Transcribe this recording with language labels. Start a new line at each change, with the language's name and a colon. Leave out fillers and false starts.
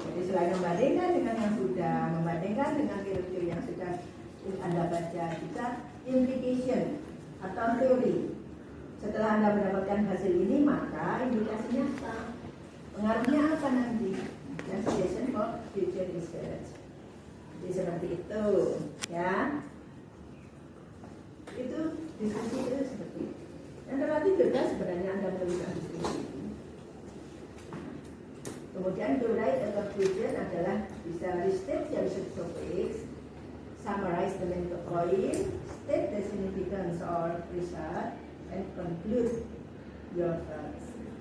Indonesian: Jadi selain membandingkan dengan yang sudah, membandingkan dengan teori yang sudah Anda baca, juga implication atau teori. Setelah Anda mendapatkan hasil ini, maka indikasinya apa? Pengaruhnya apa nanti? Dan
English: suggestion for future research.
Indonesian: Jadi seperti itu, ya. Itu diskusi itu seperti itu. Yang relatif juga sebenarnya Anda menuliskan diskusi itu. Kemudian
English: to write a conclusion
Indonesian: adalah bisa
English: restate your research topics, summarize the main point, state the significance of research, and conclude your thoughts.